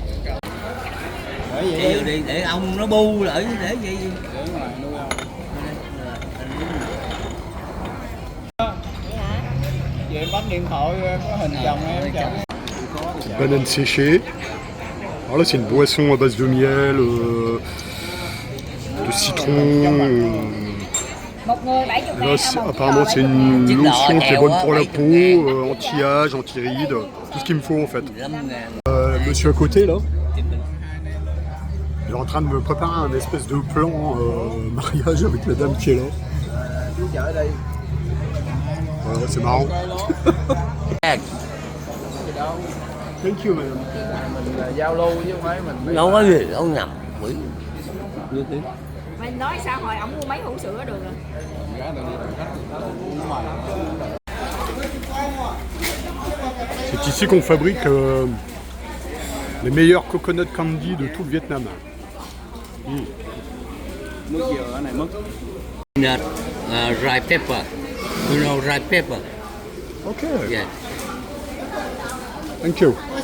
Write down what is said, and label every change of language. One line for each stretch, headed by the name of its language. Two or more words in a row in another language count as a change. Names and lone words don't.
Vietnamese: Để vô đi, để ông nó bu lại để vậy. Vậy em bấm điện thoại có hình chồng em chồng.
French: Banane séchée. Alors là, c'est une boisson à base de miel, de citron.
Vietnamese: Một người 70
French: Là,
Vietnamese: ngàn.
French: apparemment, c'est une lotion qui est bonne pour la peau, anti-âge, anti-rides, tout ce qu'il me faut en fait. 5.000. Monsieur à côté là, il est en train de me préparer un espèce de plan mariage avec la dame qui est là. Ouais, c'est marrant.
English: Thank you, madame.
Vietnamese: Mình là giao lưu chứ không phải mình. Đâu có gì, đâu nhầm. Quỷ. Mày nói sao hồi ổng mua mấy hũ sữa được rồi.
French: C'est ici qu'on fabrique les meilleurs
English: coconut candy
French: de tout le Vietnam.
Vietnamese: Nước dừa cái này mất.
English: Peanut, dry pepper. You know dry pepper? Ok, Yeah. thank you.